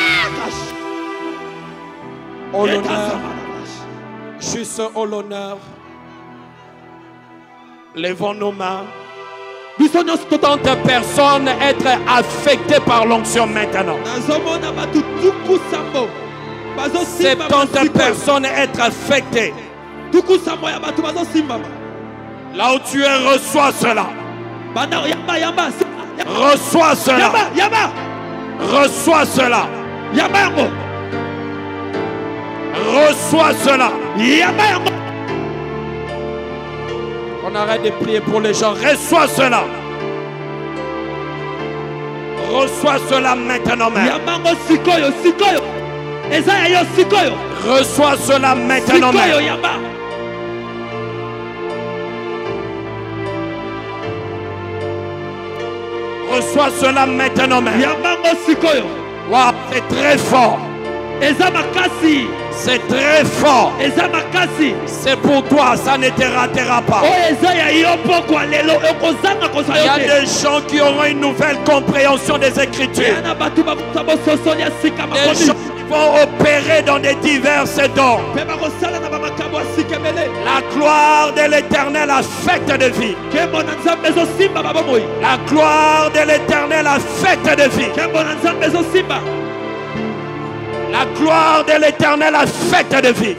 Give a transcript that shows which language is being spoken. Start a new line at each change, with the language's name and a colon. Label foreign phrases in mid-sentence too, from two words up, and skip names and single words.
French: Au l'honneur, juste au l'honneur Levons nos mains.
Lingala: Biso nyonso
French: Tant de personnes être affectées par l'onction maintenant.
Lingala: nazomona bato tuku sambo. Bazosimba
French: 70 personnes être affectées.
Lingala: tuku sambo ya bato bazosimbama.
French: Là où tu es, reçois cela.
Lingala: Bana yamba.
French: Reçois cela.
Lingala: Yamba.
French: Reçois cela.
Lingala: Yamba yango.
French: Reçois cela.
Lingala: Yamba yango.
French: On arrête de prier pour les gens. Reçois cela. Reçois cela maintenant même.
Lingala: Yamba yango sikoyo. Eza ya yo sikoyo.
French: Reçois cela maintenant
Lingala: Sikoyo
French: même.
Lingala: yamba.
French: Reçois cela maintenant même.
Lingala: Yamba yango sikoyo.
French: Waouh, c'est très fort.
Lingala: Eza makasi.
French: C'est très fort.
Lingala: Eza makasi.
French: C'est pour toi, ça ne te ratera pas.
Lingala: Oyo eza ya yo pokwa lelo ekozanga
French: Il
Lingala: kozwa
French: y
Lingala: yo
French: a
Lingala: te.
French: des gens qui auront une nouvelle compréhension des Écritures.
Lingala: Yana bato bakuta bososoli ya sika
French: Des
Lingala: makomi.
French: gens qui vont opérer dans des diverses dons.
Lingala: Mpe bakosala na bamakambo ya sika ebele.
French: La gloire de l'Éternel affecte de vie.
Lingala: Nkembo na nzambe ezosimba babomoi.
French: La gloire de l'Éternel affecte de vie.
Lingala: Nkembo na nzambe ezosimba.
French: La gloire de l'Éternel affecte de vie.